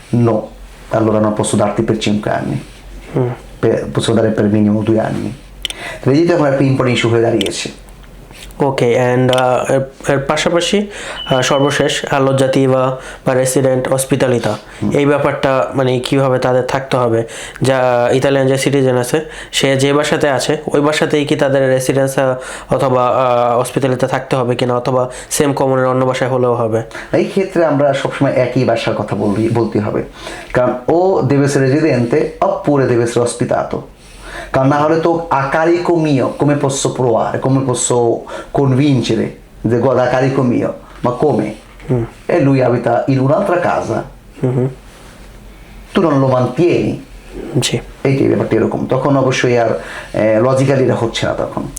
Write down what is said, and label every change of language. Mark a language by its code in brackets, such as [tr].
[it] No, allora non posso darti per 5 anni, posso dare per minimo 2 anni. [bn] Reddito এখন একটা important issue হয়ে দাঁড়িয়েছে। ওকে, and এর পাশাপাশি সর্বশেষ আলোজাতিভা বা রেসিডেন্ট হসপিটালিতা, এই ব্যাপারটা মানে কীভাবে তাদের থাকতে হবে? যা ইতালিয়ান যে সিটিজেন আছে সে যে বাসাতে আছে ওই বাসাতেই কি তাদের রেসিডেন্স অথবা হসপিটালিতে থাকতে হবে কিনা, অথবা সেম কমনের অন্য বাসায় হলেও হবে? এই ক্ষেত্রে আমরা সবসময় একই বাসার কথা বলতে হবে, কারণ ও [it] deve essere residente oppure deve essere ospitato, [bn] কারণ না হলে তো [it] a carico mio come posso provare, come posso convincere [bn] যে [it] a carico mio ma come? E lui abita in un'altra casa, tu non lo mantieni, [bn] জি, এইটাই ব্যাপারটা এরকম। তখন অবশ্যই আর লজিক্যালি এটা হচ্ছে না তখন।